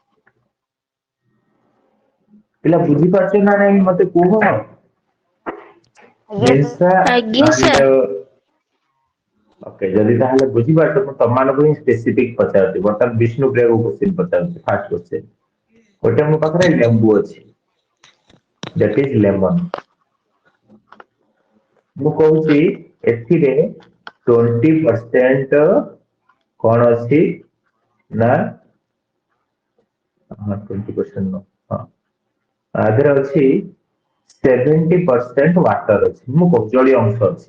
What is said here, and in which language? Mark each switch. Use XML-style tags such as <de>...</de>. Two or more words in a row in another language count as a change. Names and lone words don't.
<or>ପିଲା ବୁଝିପାରୁଛ ନା ନାଇଁ ମତେ କୁହ? ଆଜ୍ଞା ସାର୍। ମିର୍ସା ଆଜ୍ଞା</or> <en>and</en> <or>ସାର୍। ଓକେ, ଯଦି ତାହେଲେ ବୁଝିପାରୁଛ ମୁଁ ତମମାନଙ୍କୁ ହିଁ ସ୍ପେସିଫିକ ପଚାରୁଛି। ବର୍ତ୍ତମାନ ବିଷ୍ଣୁପ୍ରିୟାକୁ କ୍ୱେଶ୍ଚିନ୍ ପଚାରୁଛି।</or> <en>first question,</en> <or>ଗୋଟେ ମୋ ପାଖରେ ଲେମ୍ବୁ ଅଛି,</or> <en>that is lemon।</en> <or>ମୁଁ କହୁଛି ଏଥିରେ 20% କଣ ଅଛି ନା, ହଁ 20% ନୁହଁ, ହଁ ଆଧିରେ ଅଛି 70% ୱାଟର ଅଛି, ମୁଁ କହୁଛି ଜଳୀୟ ଅଂଶ ଅଛି।</or>